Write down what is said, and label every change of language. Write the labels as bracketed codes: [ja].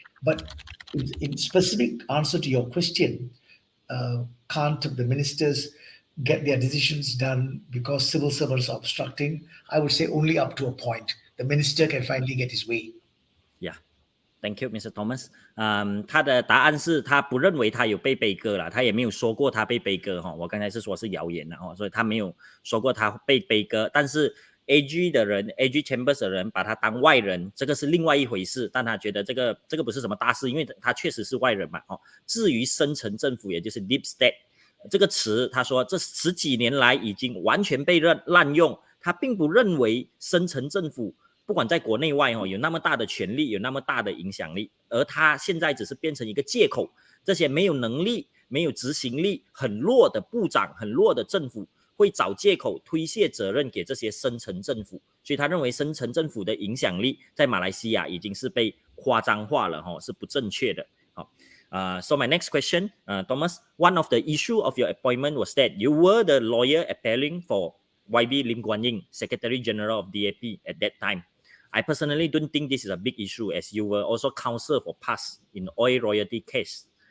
[en] But in specific answer to your question, can't the ministers get their decisions done because civil servants are obstructing? I would say only up to a point. The minister can finally get his way. Yeah. Thank you, Mr. Thomas. [zh] 他的答案是他不认为他有被背歌了，他也没有说过他被背歌哈。我刚才是说是谣言了哈，所以他没有说过他被背歌。但是 AG 的人 ，AG Chambers 的人把他当外人，这个是另外一回事。但他觉得这个不是什么大事，因为他确实是外人嘛。至于深层政府，也就是 Deep State 这个词，他说这10几年来已经完全被滥用，他并不认为深层政府不管在国内外有那么大的权力，有那么大的影响力，而他现在只是变成一个借口。这些没有能力、没有执行力、很弱的部长、很弱的政府会找借口推卸责任给这些深层政府，所以他认为深层政府的影响力在马来西亚已经是被夸张化了，是不正确的。 [en] So my next question, Thomas, one of the issue of your appointment was that you were the lawyer appealing for YB Lim Guan Ying, Secretary General of DAP at that time. I personally don't think this is a big issue, as you were also counsel for PAS in oil royalty case.